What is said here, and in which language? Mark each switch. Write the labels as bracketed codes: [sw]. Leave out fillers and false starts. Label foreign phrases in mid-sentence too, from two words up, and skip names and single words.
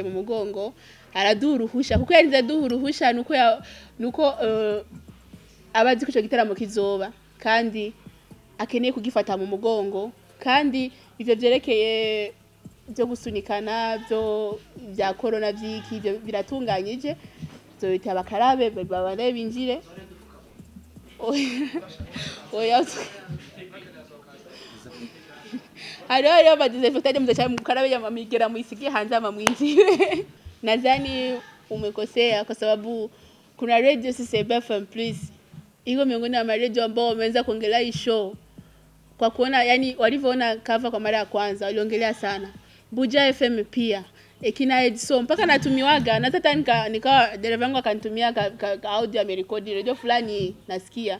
[rn] mu mugongo araduruhusha kuko yarinze duhuruhusha nuko abazi ko ico gitaramo kizoba kandi akeneye kugifata mu mugongo kandi ivyo vyerekeye byo gusunikana bya corona vyiki biratunganyije zoita bakarabe babane binjire oya hariho badesinfectant [sw] mzacha mkarabe ya mamigera muisikie hanze ama mwinjire. Nadhani umekosea kwa sababu kuna radio CCB FM please. Iko miongoni mwa radio ambao wameanza kuongelea hii show. Kwa kuona yani walivyoona cover kwa mara ya kwanza waliongelea sana. Buja FM pia. Kina Edson mpaka natumiwaga na hata nikawa dereva wangu akanitumia ka audio amerekodi radio fulani nasikia.